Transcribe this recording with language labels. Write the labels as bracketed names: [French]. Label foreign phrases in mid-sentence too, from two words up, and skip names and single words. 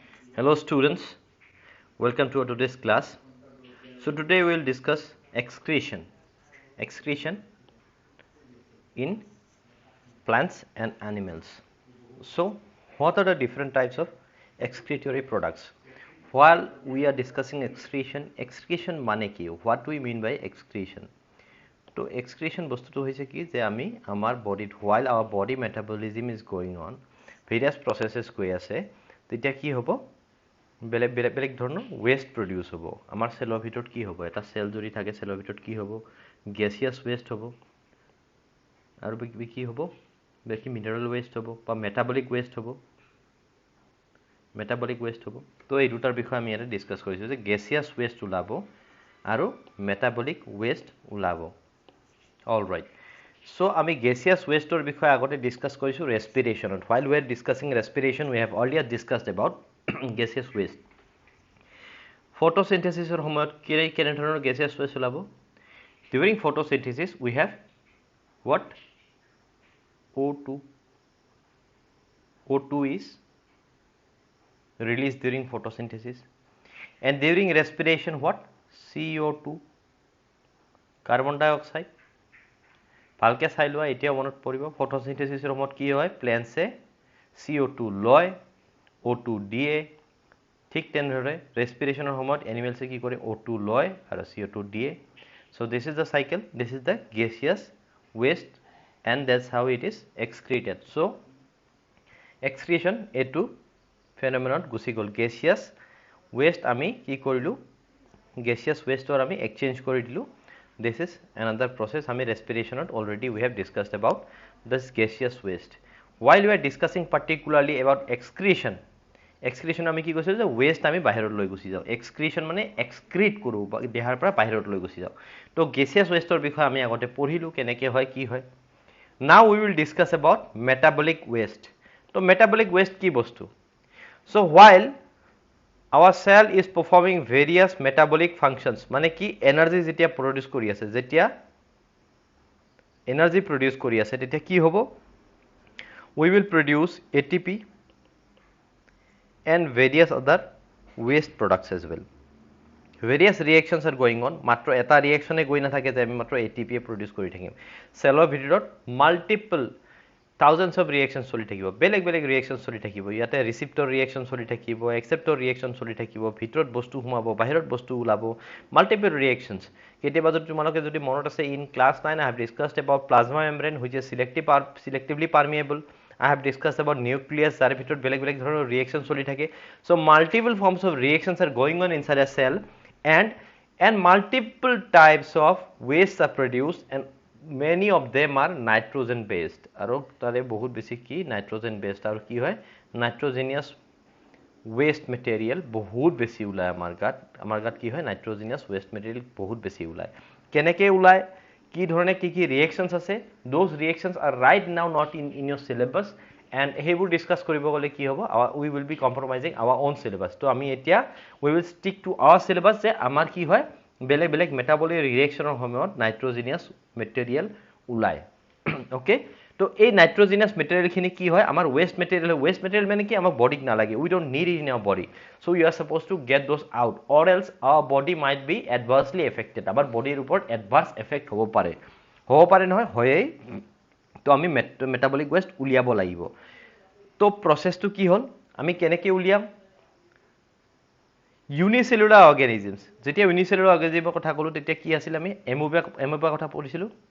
[English] Hello students, welcome to today's class. So today we will discuss excretion in plants and animals. So what are the different types of excretory products? While we are discussing excretion [Assamese] মানে কি? [English] What do we mean by excretion? [Assamese] তো excretion বস্তুটো হৈছে কি যে আমি আমাৰ বডিত [English] while our body metabolism is going on, various processes [Assamese] গৈ আছে, তেতিয়া কি হ'ব? বেলেগ ধৰণৰ [English] waste produce [Assamese] হ'ব আমাৰ সেলৰ ভিতৰত কি হ'ব এটা সেল যদি থাকে সেলৰ ভিতৰত কি হ'ব [English] gaseous waste [Assamese] হ'ব আৰু কি হ'ব বেকি [English] mineral waste [Assamese] হ'ব বা [English] metabolic waste [Assamese] হ'ব তো এই দুটাৰ বিষয়ে আমি ইয়াতে ডিসকাস কৰিছো যে [English] gaseous waste [Assamese] ওলাব আৰু [English] metabolic waste [Assamese] ওলাব [English] all right So, [Assamese] আমি [English] gaseous waste [Assamese] or বিষয়ে আগতে discuss কৰিছো respiration. [English] While we are discussing respiration, we have earlier discussed about gaseous waste. [Assamese] Photosynthesis or সময়ত কেনে ধৰণৰ [English] gaseous waste [Assamese] ওলাব? [English] During photosynthesis, we have what? O2. O2 is released during photosynthesis. And during respiration, what? CO2. Carbon dioxide. [Assamese] ভালকে চাই লোৱা এতিয়া মনত পৰিব ফটোসিনথেসিসৰ সময়ত কি হয় প্ল্যান্টসে CO2 লয় O2 দিয়ে ঠিক তেনেদৰে ৰেসপিৰেশনৰ সময়ত এনিমেলসে কি কৰে O2 লয় আৰু CO2 দিয়ে [English] so this is the cycle this is the gaseous waste and that's how it is excreted so excretion [Assamese] এটো phenomenon গুছি গল [English] gaseous waste [Assamese] আমি কি কৰিলো [English] gaseous waste or [Assamese] আমি exchange কৰি দিলো [English] This is another process. I mean, respiration. Already we have discussed about this gaseous waste. While we are discussing particularly about excretion, [Assamese] আমি কি কৈছো যে waste আমি বাহিৰত লৈ গুছি যাও excretion মানে excrete কৰো দেহাৰ পৰা বাহিৰত লৈ গুছি যাও তো [English] gaseous waste [Assamese] ৰ বিষয়ে আমি আগতে পঢ়িলো কেনেকৈ হয় কি হয় [English] Now we will discuss about metabolic waste. [Assamese] তো [English] metabolic waste [Assamese] কি বস্তু [English] So while our cell is performing various metabolic functions [Assamese] মানে কি এনার্জি যেতিয়া প্রডিউস কৰি আছে যেতিয়া এনার্জি প্রডিউস কৰি আছে তেতিয়া কি হ'ব [English] we will produce ATP and various other waste products as well various reactions are going on [Assamese] মাত্ৰ এটা ৰিঅ্যাকশনে গৈ না থাকে যে আমি মাত্ৰ ATP প্ৰডিউস কৰি থাকিম সেলৰ ভিতৰত [English] multiple thousands of reactions [Assamese] চলি থাকিব বেলেগ reactions চলি থাকিব ইয়াতে [English] receptor reaction [Assamese] চলি থাকিব [English] acceptor reaction [Assamese] চলি থাকিব ভিতৰত বস্তু হুমাব বাহিৰত বস্তু উলাব [English] multiple reactions [Assamese] কেতিয়াবা যদি তোমালোকে যদি মনত আছে [English] in class 9 I have discussed about plasma membrane which is selectively permeable I have discussed about nucleus [Assamese] যাৰ ভিতৰত বেলেগ ধৰণৰ reaction চলি থাকে [English] so multiple forms of reactions are going on inside a cell and multiple types of wastes are produced and many of them are nitrogen based [Assamese] আৰু তাৰে বহুত বেছি কি [English] nitrogen based [Assamese] আৰু কি হয় [English] nitrogenous waste material [Assamese] বহুত বেছি উলায় আমাৰ গাত কি হয় [English] nitrogenous waste material [Assamese] বহুত বেছি উলায় কেনেকৈ উলায় কি ধৰণে কি reactions আছে [English] those reactions are right now not in your syllabus and [Assamese] হেবোৰ ডিসকাস কৰিব গলে কি হ'ব [English] we will be compromising our own syllabus তো [Assamese] আমি এতিয়া [English] we will stick to our syllabus [Assamese] যে আমাৰ কি হয় বেলেগ [English] metabolic reactionৰ [Assamese] সময়ত [English] nitrogenous material [Assamese] উলায় okay তো এই nitrogenous material খিনি কি হয় আমাৰ [English] waste material [Assamese] মানে কি আমাৰ বডিত না লাগে [English] we don't need it in our body so you are supposed to get those out or else our body might be adversely affected [Assamese] আমাৰ বডিৰ ওপৰত [English] adverse effect [Assamese] হ'ব পাৰে নহয় হয়েই তো আমি metabolic waste উলিয়াব লাগিব তো processটো কি হ'ল আমি কেনেকৈ উলিয়াম [English] unicellular organisms [Assamese] যেতিয়া [English] unicellular organism [Assamese] কথা কলো তেতিয়া কি আছিল আমি amoeba কথা পঢ়িছিলো